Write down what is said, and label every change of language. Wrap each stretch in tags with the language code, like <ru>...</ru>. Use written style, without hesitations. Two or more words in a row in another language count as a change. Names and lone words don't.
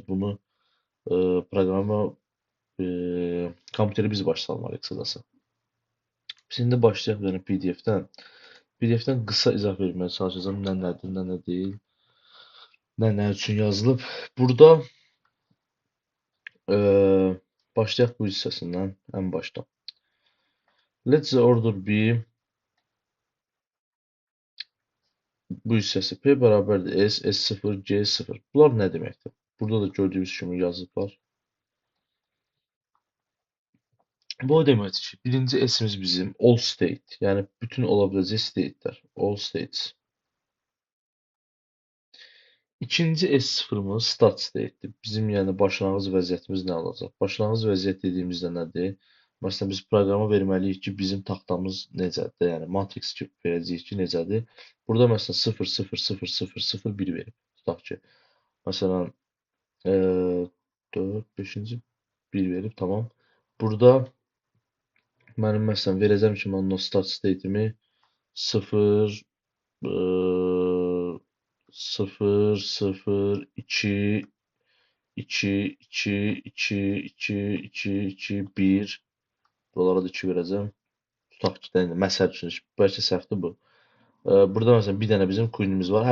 <az>Bunu proqrama kompüteri biz başa salmalıyıq qısacası. Biz indi başlayaq yəni PDF-dən. PDF-dən qısa izah verməyə çalışacağam. Nə nədir, nə nə deyil. Nə üçün yazılıb. Burada başlayaq bu hissəsindən, ən başdan.</az> <en>Let the order be</en> <az>bu hissəsi P bərabərdir S, S0, C0. Bunlar nə deməkdir? Burada da gördüyünüz kimi yazıblar. Bu o deməkdir ki, birinci S-imiz bizim</az> <en>all state,</en> <az>yəni bütün ola biləcək state'lər,</az> <en>all states.</en> <az>İkinci S0-ımız</az> <en>start state'dir.</en> <az>Bizim yəni başlanğıc vəziyyətimiz nə olacaq? Başlanğıc vəziyyət dediyimizdə nədir? Məsələn, biz proqrama verməliyik ki, bizim taxtamız necədir? Yəni matrix verəcəyik ki, necədir? Burada məsələn 0, 0, 0, 0, 0, 1 verib. Tutaq ki, məsələn 4, 5-ci 1 verib, tamam. Burada mənim məsələn verəcəm ki, mən o</az> <en>start state-</en> <az>imi 0, 0, 0, 2, 2, 2, 2, 2, 2, 2, 1. Buralara da 2 verəcəm. Tutaq ki, məsəl üçün, bəlkə səhvdir bu. Burada məsələn bir dənə bizim queen-imiz var.</az>